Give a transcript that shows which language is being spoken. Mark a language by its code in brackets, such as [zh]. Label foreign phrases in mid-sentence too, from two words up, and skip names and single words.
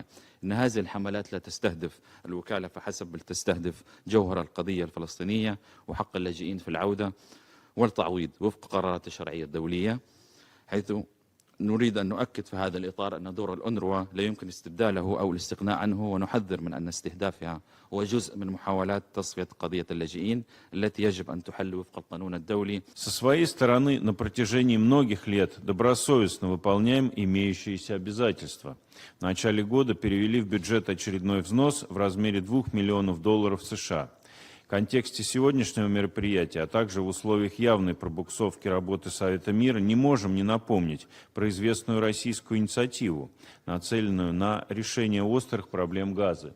[ar] إن هذه الحملات لا تستهدف الوكالة فحسب، بل تستهدف جوهر القضية الفلسطينية وحق اللاجئين في العودة والتعويض وفق قرارات الشرعية الدولية، حيث نريد أن نؤكد في هذا الإطار أن دور الأونروا لا يمكن استبداله أو الاستغناء عنه، ونحذر من أن استهدافها هو جزء من محاولات تصفية قضية اللاجئين التي يجب أن تحل وفق القانون الدولي. [ru] Со своей стороны, на протяжении многих лет добросовестно выполняем имеющиеся обязательства. В начале года перевели в бюджет очередной взнос в размере $2 миллионов США. В контексте сегодняшнего мероприятия, а также в условиях явной пробуксовки работы Совета мира, не можем не напомнить про известную российскую инициативу, нацеленную на решение острых проблем Газы.